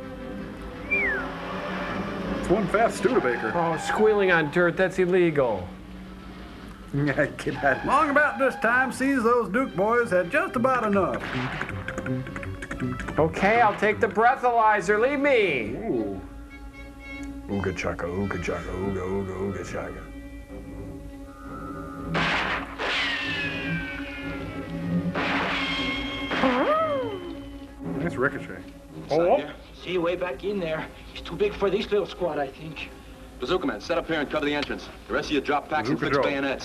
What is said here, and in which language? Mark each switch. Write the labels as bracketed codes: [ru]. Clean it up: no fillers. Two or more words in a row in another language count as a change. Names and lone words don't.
[en] It's one fast Studebaker. Oh, squealing on dirt, that's illegal. Yeah, get that. Long about this time, sees those Duke boys had just about enough. Okay, I'll take the breathalyzer. Leave me. Ooh. Ooga chaka, ooga chaka, ooga, ooga, ooga chaka. Nice ricochet. Oh. See you way back in there. He's too big for this little squad, I think. Bazooka man, set up here and cover the entrance. The rest of you drop packs and fix bayonets.